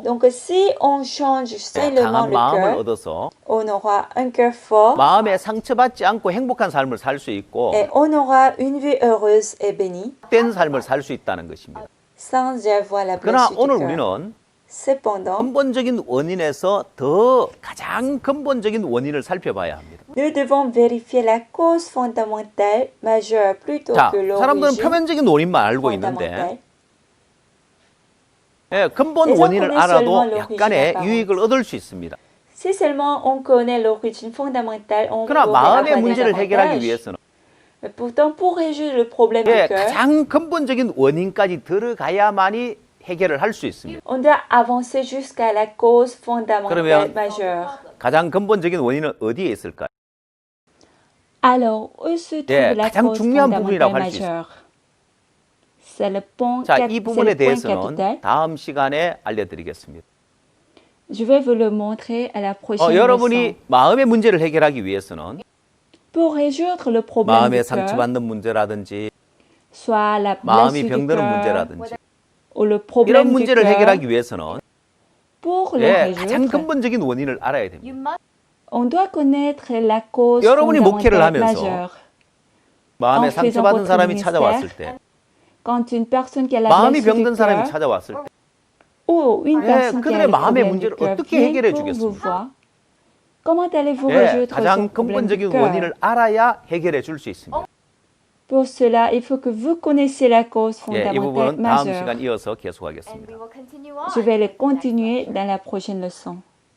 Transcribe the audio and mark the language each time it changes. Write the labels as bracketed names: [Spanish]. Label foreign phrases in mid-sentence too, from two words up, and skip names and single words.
[French] Donc, si on change seulement [Korean] 강한 [French] le [Korean] 마음을 [French] cœur, [Korean] 얻어서 [French] on aura un cœur fort [Korean] 마음에 상처받지 않고 행복한 삶을 살 수 있고 [French] et on aura une vie heureuse et bénie. [Korean] 된 삶을 살 수 있다는 것입니다. [French] sans y avoir la [Korean] 그러나 [French] blessure [Korean] 오늘 [French] du cœur. [Korean] 우리는 [French] Cependant, [Korean] 근본적인 원인에서 더 가장 근본적인 원인을 살펴봐야 합니다. [French] nous devons vérifier la cause fondamentale majeure plutôt [Korean] 자, [French] que [Korean] 사람들은 [French] l'origine [Korean] 표면적인 원인만 알고 있는데 [French] fondamentale. [Korean] 예, 근본 [French] Les [Korean] 원인을 [French] gens connaissent [Korean] 알아도 [French] seulement [Korean] 약간의 [French] l'origine [Korean] 유익을 얻을 수 있습니다. [French] Si seulement on connaît l'origine fondamentale, on [Korean] 그러나 [French] pourrait [Korean] 마음의 [French] avoir des [Korean] 문제를 해결하기 [French] avantages. [Korean] 위해서는 [French] Mais pourtant, pour résoudre le problème du [Korean] 예, [French] cœur, [Korean] 가장 근본적인 원인까지 들어가야만이 해결을 할 수 있습니다. [French] on doit avancer jusqu'à la cause fondamentale [Korean] 그러면 [French] majeure. [Korean] 가장 근본적인 원인은 어디에 있을까요? [French] Alors, où se trouve [Korean] 예, [French] la [Korean] 가장 [French] cause [Korean] 중요한 [French] fondamentale [Korean] 부분이라고 할수 [French] majeure? C'est le point, [Korean] 자, [French] c'est [Korean] 이 [French] le [Korean] 부분에 [French] point [Korean] 대해서는 [French] capital. [Korean] 다음 시간에 알려드리겠습니다. [French] Je vais vous le montrer à la prochaine leçon. [Korean] 여러분이 마음의 문제를 해결하기 위해서는 [French] Pour résoudre le problème [Korean] 마음에 [French] du cœur, [Korean] 상처받는 문제라든지 [French] soit la [Korean] 마음이 [French] blessure du [Korean] 병드는 [French] cœur [Korean] 문제라든지 [French] ou le [Korean] 이런 [French] problème du [Korean] 문제를 [French] cœur, [Korean] 해결하기 위해서는 [French] pour le [Korean] 예, 가장 [French] résoudre, [Korean] 근본적인 원인을 알아야 됩니다. [French] on doit connaître la cause [Korean] 여러분이 목회를 [French] fondamentale [Korean] 하면서 [French] majeure. [Korean] 마음에 [French] en faisant [Korean] 상처받은 [French] votre [Korean] 사람이 [French] ministère, [Korean] 찾아왔을 때 [French] Quand une personne qui a la [Korean] 마음이 [French] blessure du [Korean] 병든 사람이 [French] cœur [Korean] 찾아왔을 때 [French] ou une [Korean] 예, [French] personne qui a [Korean] 그들의 [French] le [Korean] 마음의 [French] problème du [Korean] 문제를 [French] cœur [Korean] 어떻게 [French] vient [Korean] 해결해 [French] pour vous [Korean] 주겠습니까? [French] voir, comment allez-vous [Korean] 예, [French] résoudre [Korean] 가장 [French] ce problème du [Korean] 근본적인 [French] cœur? [Korean] 원인을 알아야 해결해 줄 수 있습니다. [French] Pour cela, il faut que vous connaissiez la cause [Korean] 예, 이 [French] fondamentale [Korean] 부분은 다음 [French] majeure. [Korean] 시간 이어서 계속하겠습니다. [French] Je vais le continuer dans la prochaine leçon.